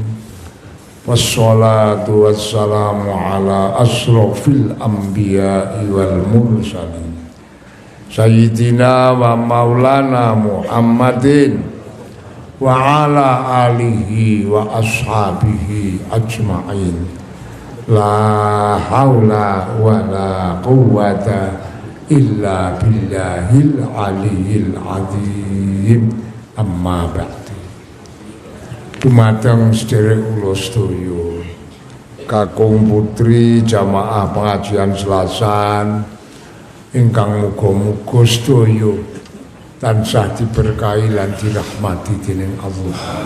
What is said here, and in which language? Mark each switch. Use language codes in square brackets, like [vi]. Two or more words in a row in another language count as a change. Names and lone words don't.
[ar] والصلاة والسلام على أشرف الأنبياء والمرسلين سيدنا ومولانا محمد وعلى آله وأصحابه أجمعين. لا حول ولا قوة إلا بالله العلي العظيم. أما بعد. [jv] Dumateng sederek kula sedaya kakung putri jamaah pengajian Selasan ingkang muga-muga sedaya tansah diberkahi lan dirahmati dening Allah.